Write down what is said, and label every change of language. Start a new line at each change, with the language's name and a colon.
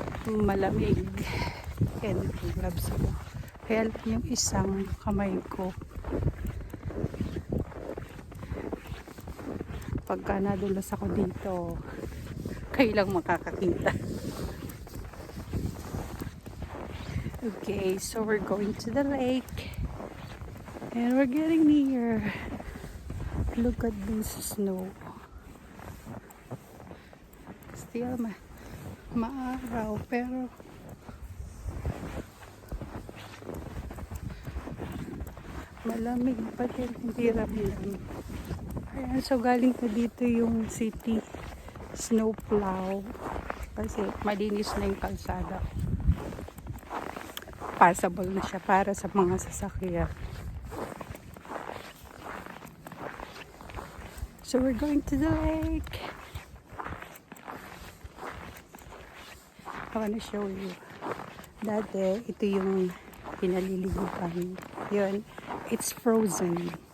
Filipino: Malamig. Ayan, gloves ko. Kaya yung isang kamay ko, pagka nadulas ako dito, kayo lang makakakita.
English: Okay, so we're going to the lake and we're getting near. Look at this snow.
Filipino: Still maaraw pero malamig pa din, hindi ramdam. Ayan, so galing pa dito yung city snow plow kasi malinis na yung kalsada. Passable na siya para sa mga sasakyan.
English: So we're going to the lake. I wanna show you.
Filipino: Dati, ito yung pinaliliguan.
English: Yun, it's frozen.